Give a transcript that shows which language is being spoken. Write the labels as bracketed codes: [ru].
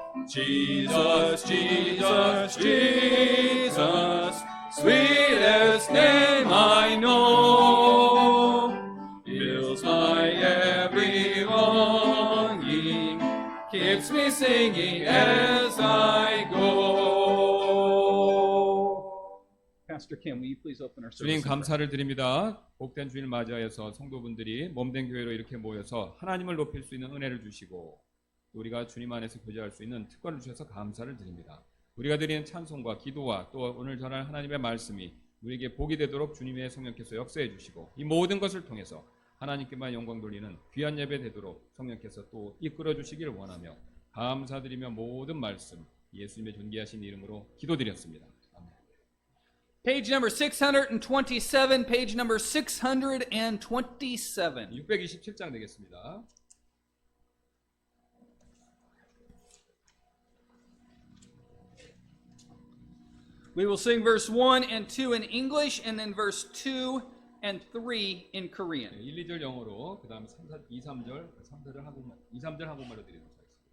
[en] Jesus, Jesus, Jesus, sweetest name I know, fills my every longing, keeps me singing as I go. Pastor Kim, will you please open our service? [ko] 주님 감사를 드립니다. 복된 주일을 맞이하여서 성도분들이 몸된 교회로 이렇게 모여서 하나님을 높일 수 있는 은혜를 주시고 우리가 주님 안에서 교제할 수 있는 특권을 주셔서 감사를 드립니다. 우리가 드리는 찬송과 기도와 또 오늘 전할 하나님의 말씀이 우리에게 복이 되도록 주님의 성령께서 역사해 주시고 이 모든 것을 통해서 하나님께만 영광 돌리는 귀한 예배 되도록 성령께서 또 이끌어 주시기를 원하며 감사드리며 모든 말씀 예수님의 존귀하신 이름으로 기도드렸습니다. 아멘. [en] Page number 627, page number 627. [ko] 627장 되겠습니다. [en] We will sing verse 1 and 2 in English, and then verse 2 and 3 in Korean. [ko] 1, 2절 영어로 그 다음에 2, 3절 한국말로 드리도록 하겠습니다.